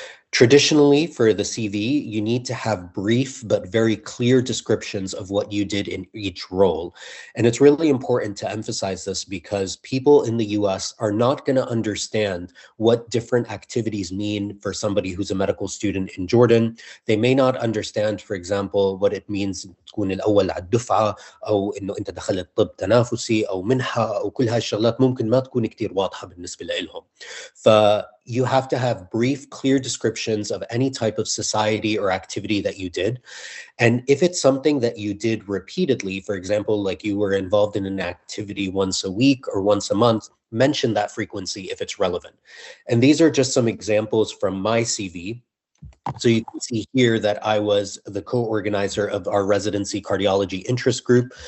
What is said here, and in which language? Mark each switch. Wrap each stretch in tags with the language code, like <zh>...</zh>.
<en>Traditionally, for the CV, you need to have brief but very clear descriptions of what you did in each role. And it's really important to emphasize this, because people in the US are not going to understand what different activities mean for somebody who's a medical student in Jordan. They may not understand, for example, what it means</en> <ar>تكون الأول على الدفعة، أو إنه أنت دخلت طب تنافسي أو منحة، أو كل هالشغلات ممكن ما تكون كتير واضحة بالنسبة لهم.</ar> <en>You have to have brief, clear descriptions of any type of society or activity that you did. And if it's something that you did repeatedly, for example, like you were involved in an activity once a week or once a month, mention that frequency if it's relevant. And these are just some examples from my CV. So you can see here that I was the co-organizer of our residency cardiology interest group.</en>